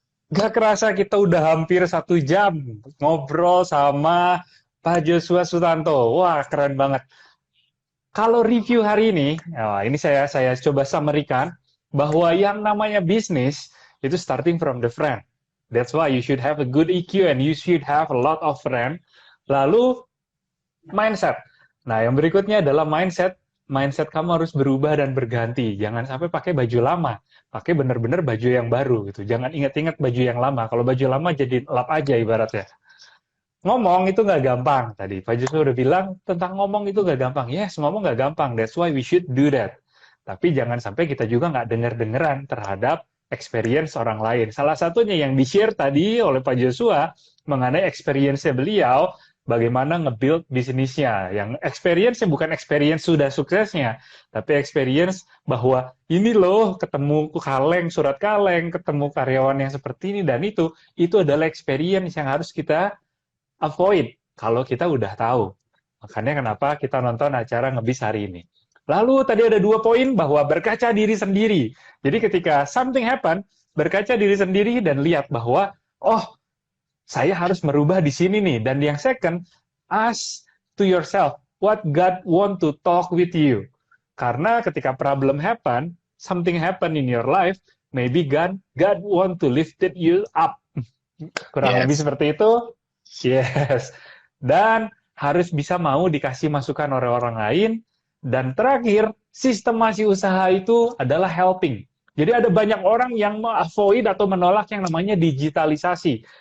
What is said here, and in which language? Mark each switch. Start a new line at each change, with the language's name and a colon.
Indonesian: Gak kerasa kita udah hampir 1 jam ngobrol sama Pak Joshua Sutanto. Wah, keren banget. Kalau review hari ini, ini saya coba summary-kan bahwa yang namanya bisnis itu
English: starting from the friend. That's why you should have a good EQ and you should have a lot of friend.
Indonesian: Lalu mindset. Nah, yang berikutnya adalah mindset. Mindset kamu harus berubah dan berganti. Jangan sampai pakai baju lama. Pakai benar-benar baju yang baru gitu. Jangan ingat-ingat baju yang lama. Kalau baju lama jadi lap aja ibaratnya. Ngomong itu nggak gampang. Tadi Pak Jusno udah bilang tentang ngomong itu nggak gampang. Yes, ngomong nggak gampang.
English: That's why we should do that.
Indonesian: Tapi jangan sampai kita juga nggak denger-dengeran terhadap experience orang lain. Salah satunya yang di-share tadi oleh Pak Joshua mengenai experience-nya beliau, bagaimana nge-build bisnisnya. Yang experience-nya bukan experience sudah suksesnya, tapi experience bahwa ini loh ketemu kaleng, surat kaleng, ketemu karyawan yang seperti ini dan itu adalah experience yang harus kita avoid kalau kita udah tahu. Makanya kenapa kita nonton acara Ngebis hari ini. Lalu tadi ada 2 poin bahwa berkaca diri sendiri. Jadi ketika
English: something happen,
Indonesian: berkaca diri sendiri dan lihat bahwa, oh, saya harus merubah di sini nih. Dan yang
English: second, ask to yourself, what God want to talk with you.
Indonesian: Karena ketika
English: problem happen, something happen in your life, maybe God want to lift you up.
Indonesian: Kurang lebih seperti itu. Yes. Dan harus bisa mau dikasih masukan oleh orang lain. Dan terakhir, sistemasi usaha itu adalah helping. Jadi ada banyak orang yang avoid atau menolak yang namanya digitalisasi.